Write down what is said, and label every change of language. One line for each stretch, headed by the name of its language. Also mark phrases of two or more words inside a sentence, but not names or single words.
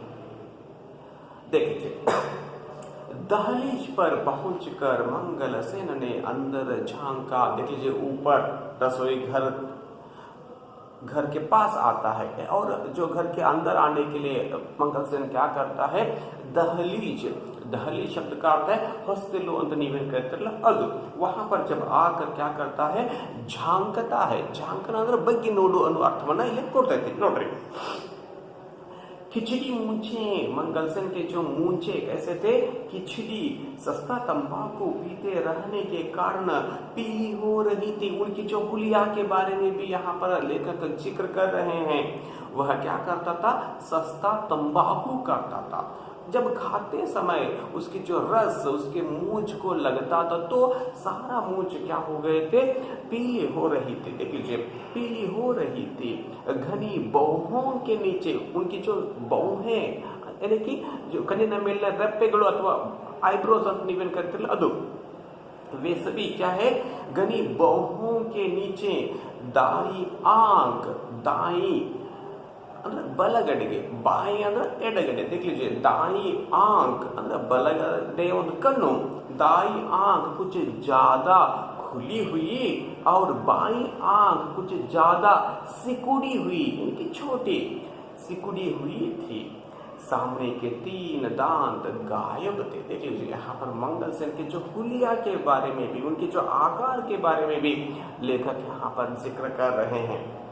Hindi: देखिए, दहलीज पर पहुंचकर मंगल सेन ने अंदर झांका। देख लीजिए ऊपर रसोई घर के पास आता है और जो घर के अंदर आने के लिए मंगल सेन क्या करता है, दहलीज शब्द का अर्थ है
Kannada: ಹೊಸ್ತಿಲು ಅಂತ ನೀವೇನು ಕರೀತಿರಲ್ಲ ಅದು।
Hindi: वहां पर जब आकर क्या करता है, झांकता है।
Kannada: झांकना ಅಂದ್ರೆ ಬಗ್ಗೆ ನೋಡು ಅನ್ನೋ ಅರ್ಥವನ್ನ ಇಲ್ಲಿ ಕೊಡ್ತಾ ಇದ್ದೀನಿ ನೋಡ್ರಿ।
Hindi: खिचड़ी मूंछे, मंगल सेन के जो मूंछे कैसे थे, खिचड़ी सस्ता तंबाकू पीते रहने के कारण पीली हो रही थी। उनकी जो हुलिया के बारे में भी यहाँ पर लेखक जिक्र कर रहे हैं। वह क्या करता था, सस्ता तंबाकू करता था। जब खाते समय उसकी जो रस उसके मूंछ को लगता था तो सारा मूंछ क्या हो गए थे, पीले हो रही थी। देख लीजिए पीली हो रही थी। घनी बाहों के नीचे उनकी जो बाहें, यानी कि जो
Kannada: ಕಣ್ಣಿನ ಮೇಲೆ ರೆಪ್ಪೆಗಳು ಅಥವಾ ಐಬ್ರೋಸ್ ಅಂತ ನೀವೇನು ಕರಿತಿರಲ್ಲ ಅದು,
Hindi: वे सभी क्या है, घनी बाहों के नीचे दाई आंख, दाई
Kannada: ಅಂದ್ರೆ ಬಲಗಡೆಗೆ, ಬಾಯಿ ಅಂದ್ರೆ ಎಡಗಡೆ।
Hindi: देख लीजिए दाई आंख
Kannada: ಅಂದ್ರೆ ಬಲಗಡೆ ಒಂದು ಕಣ್ಣು,
Hindi: दाई आंख कुछ ज्यादा खुली हुई और बाई आंख कुछ ज्यादा सिकुड़ी हुई, इनकी छोटी सिकुड़ी हुई थी। सामने के 3 दांत गायब थे। देख लीजिए यहाँ पर मंगल सेन के जो हुलिया के बारे में भी, उनके जो आकार के बारे में भी लेखक यहाँ पर जिक्र कर रहे हैं।